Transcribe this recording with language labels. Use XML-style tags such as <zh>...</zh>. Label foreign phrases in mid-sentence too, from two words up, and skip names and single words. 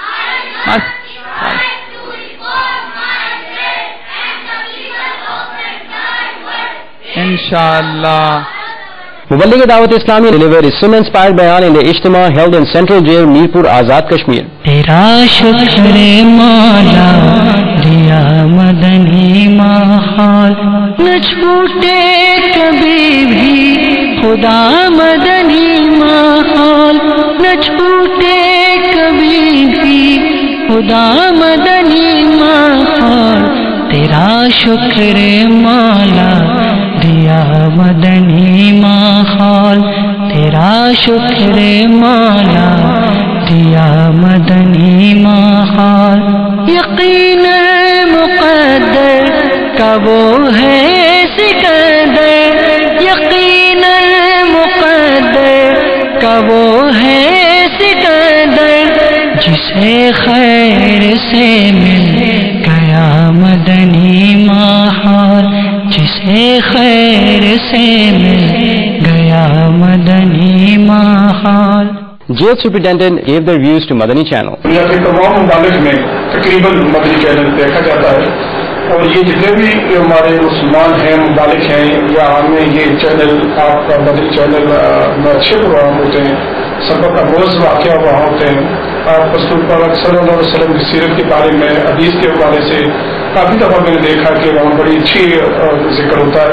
<en>Inshallah. Muballigh Dawat Islami delivered his sin-inspired bayan in the Ijtima held in Central Jail, Mirpur, Azad, Kashmir.</en> <ur>تیرا شکر مولا دیا مدنی محل نہ چھوٹے کبھی بھی خدا مدنی محل نہ چھوٹے کبھی بھی خدا مدنی محل تیرا شکر مولا دیا مدنی محل تیرا شکر مولا دیا مدنی محل یقین مقدر کا وہ ہے سکندر یقین مقدر کا وہ ہے سکندر جسے خیر سے مل گیا مدنی محل جسے خیر سے مل گیا مدنی محل.</ur> <en>Jail Superintendent gave their views to Madani Channel.</en> <ur>دنیا کے تمام ممالک میں تقریباً مدنی چینل دیکھا جاتا ہے، اور یہ جتنے بھی ہمارے مسلمان ہیں، ممالک ہیں، یا ہمیں یہ چینل آپ کا مدنی چینل میں اچھے پروگرام ہوتے ہیں، سبق ابروز واقعہ وہاں ہوتے ہیں. آپ رسول پاک صلی اللہ علیہ وسلم کی سیرت کے بارے میں حدیث کے حوالے سے کافی دفعہ میں نے دیکھا کہ وہاں بڑی اچھی ذکر ہوتا ہے.</ur>